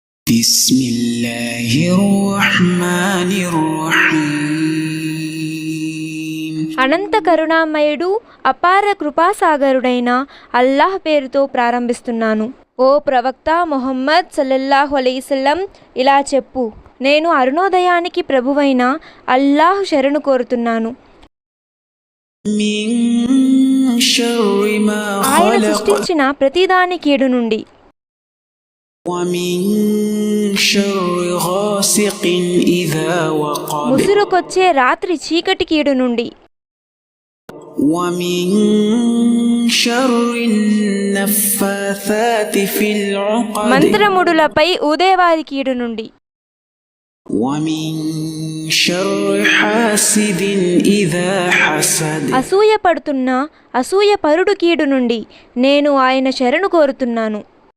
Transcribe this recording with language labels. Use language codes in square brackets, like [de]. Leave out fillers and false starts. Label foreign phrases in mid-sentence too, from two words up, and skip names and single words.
[ar] بسم الله الرحمن الرحيم. [te] అనంత కరుణామయుడు అపార కృపాసాగరుడైన అల్లాహ్ పేరుతో ప్రారంభిస్తున్నాను. ఓ ప్రవక్త ముహమ్మద్ [ar] صلى الله عليه وسلم, [te] ఇలా చెప్పు, నేను అరుణోదయానికి ప్రభువైన అల్లాహ్ శరణు కోరుతున్నాను. [ar] من شر ما [te] ఆయన [ar] خلق [te] సృష్టించిన ప్రతిదాని కీడు నుండి, [ar] ومن شر غاسق إذا وقب [te] ముసురుకొచ్చే రాత్రి చీకటి కీడు నుండి, [ar] ومن شر النفاثات في العقد [te] మంత్రముడులపై ఊదేవారి కీడు నుండి, [ar] ومن شر حاسد إذا حسد [te] అసూయ పడుతున్న అసూయ పరుడు కీడు నుండి నేను ఆయన శరణు కోరుతున్నాను.